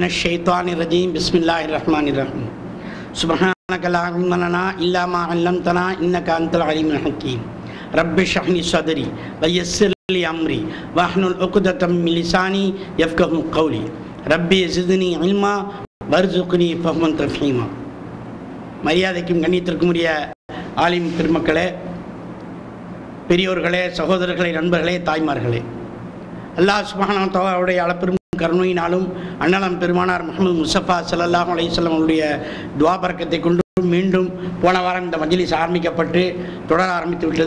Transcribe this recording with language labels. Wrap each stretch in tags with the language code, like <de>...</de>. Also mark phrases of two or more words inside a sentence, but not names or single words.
<ar>الشيطان الرجيم بسم الله الرحمن الرحيم سبحانك لا علم لنا إلا ما علمتنا إنك أنت العليم الحكيم رب اشرح لي صدري ويسر لي أمري واحلل عقدة من لساني يفقهوا قولي ربي زدني علما وارزقني فهما تفهيما</ar> <ta>மரியாதைக்கும் கண்ணியத்திற்கும் உரிய ஆலிம் பெருமக்களே, பெரியோர்களே, சகோதரர்களே, நண்பர்களே, தாய்மார்களே, அல்லாஹ்</ta> <ar>سبحانه وتعالى</ar> <ta>அளப்பெரும் கருணையினாலும் அண்ணலம் பெருமானார் முஹம்மது முஸ்தபா</ta> <ar>صلى الله عليه وسلم</ar> <ta>அவருடைய துஆ பரக்கத்தை கொண்டு மீண்டும் போன வாரம் இந்த மஜ்லிஸ் ஆரம்பிக்கப்பட்டு தொடர ஆரம்பித்து விட்டது.</ta>